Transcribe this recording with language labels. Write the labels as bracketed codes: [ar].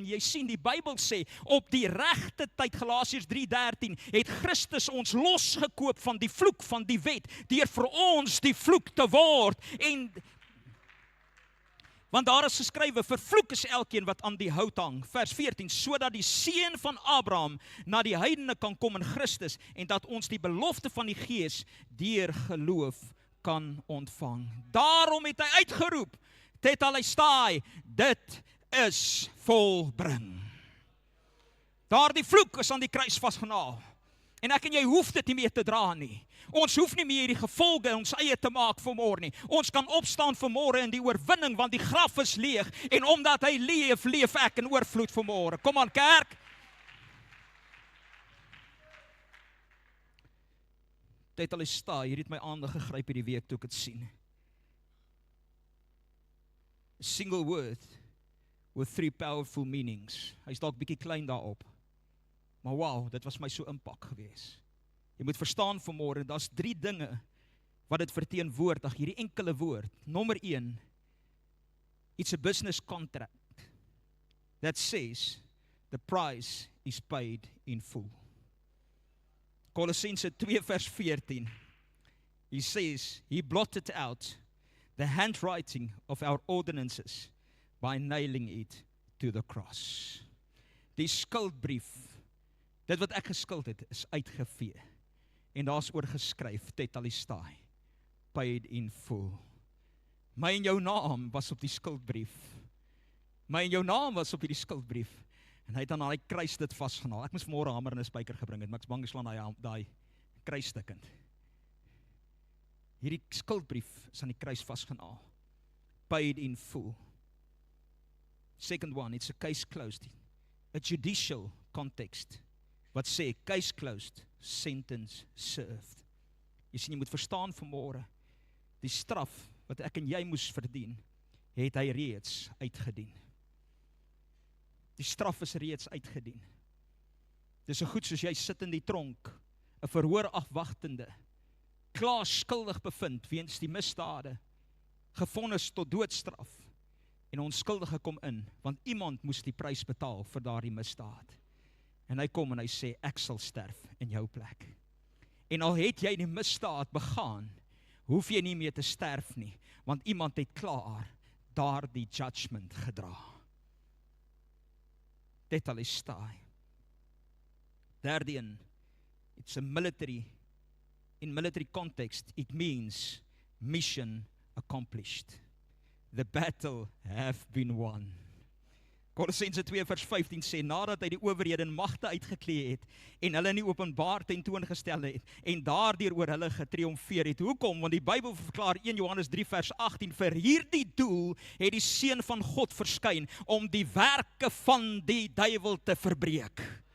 [af] En jy sien, die Bybel sê, op die regte tyd, Galasiërs 3:13, het Christus ons losgekoop van die vloek van die wet, deur vir ons die vloek te word. Want daar is geskrywe, vervloek is elkeen wat aan die hout hang, vers 14, sodat die seun van Abraham na die heidene kan kom in Christus, en dat ons die belofte van die Gees deur geloof kan ontvang. Daarom het hy uitgeroep, tetelestai, dit is volbring. Daardie vloek is aan die kruis vasgenaal. En ek en jy hoef dit nie meer te dra nie. Ons hoef nie meer die gevolge ons eie te maak vanmôre nie. Ons kan opstaan vanmôre in die oorwinning, want die graf is leeg. En omdat hy leef, leef ek in oorvloed vanmôre. Kom aan kerk. Tetelestai, hier het my aandag gegryp hierdie week toe ek dit sien. [en] A single word with 3 powerful meanings. [af] Hy's dalk bietjie klein daarop. Maar wow, dit was my so impak gewees. Jy moet verstaan vanmôre, daar's 3 dinge wat dit verteenwoordig, hierdie enkele woord. Nommer 1, [en] it's a business contract that says the price is paid in full. [af] Kolossense 2 vers 14, [en] he says, he blotted out the handwriting of our ordinances by nailing it to the cross. [af] Die skuldbrief, dit wat ek geskuld het, is uitgevee. En daar's oor geskryf, tetelestai, [en] paid in full. [af] My en jou naam was op die skuldbrief. My en jou naam was op hierdie skuldbrief. En hy het aan daai kruis dit vasgenaal. Ek moes vanmôre 'n hamer en 'n spyker gebring het, maar ek's bang ek slaan daai kruisstukkend. Hierdie skuldbrief is aan die kruis vasgenaal. [en] Paid in full. Second one, it's a case closed. A judicial context. [af] Wat sê, [en] case closed, sentence served. [af] Jy sien, jy moet verstaan vanmôre, die straf wat ek en jy moes verdien, het hy reeds uitgedien. Die straf is reeds uitgedien. Dis so goed soos jy sit in die tronk, 'n verhoor afwagtende, klaar skuldig bevind weens die misdade, gevonnis tot doodstraf, en onskuldige kom in, want iemand moes die prys betaal vir daardie misdaad. En hy kom en hy sê, ek sal sterf in jou plek. En al het jy die misdaad begaan, hoef jy nie meer te sterf nie, want iemand het klaar daardie judgment gedra. Tetelestai. Derde een, [en] it's a in military context, it means mission accomplished. The battle have been won. [af] Kolossense 2 vers 15 sê, nadat hy die owerhede en magte uitgeklee het, en hulle nie openbaar tentoongestel het, en daardeur oor hulle getriomfeer het. Hoekom? Want die Bybel verklaar 1 Johannes 3 vers 18, vir hierdie doel het die Seun van God verskyn, om die werke van die duiwel te verbreek.